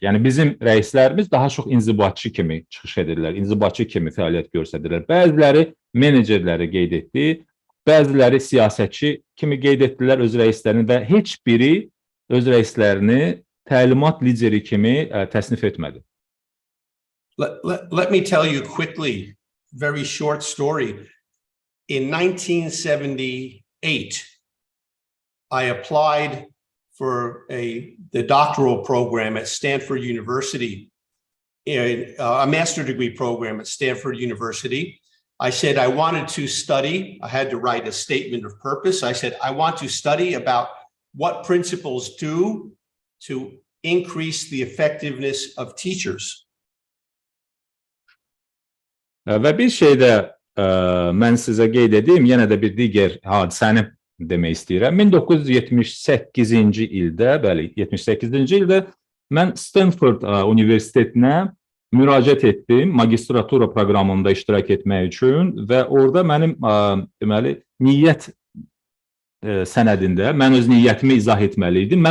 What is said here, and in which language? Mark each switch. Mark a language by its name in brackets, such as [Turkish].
[Azerbaijani] Yəni bizim rəislərimiz daha çox inzibatçı kimi çıxış edirlər, inzibatçı kimi fəaliyyət göstərirlər. Bəziləri menecerləri qeyd etdi, bəziləri siyasətçi kimi qeyd etdilər öz rəislərini və heç biri öz rəislərini təlimat lideri kimi təsnif etmədi. [English] Let me tell you quickly, very short story. In 1978, I applied for the doctoral program at Stanford University, a master's degree program at Stanford University. I said I wanted to study. I had to write a statement of purpose. I said I want to study about what principals do to increase the effectiveness of teachers. [Azerbaijani] Və bir şey də mən sizə qeyd edeyim, yenə də bir digər hadisəni demək istəyirəm. 1978-ci ildə, bəli, 78-ci ildə mən Stanford Universitetinə müraciət etdim magistratura proqramında iştirak etmək üçün və orada mənim deməli niyyət sənədində mən öz niyyətimi izah etməli idim.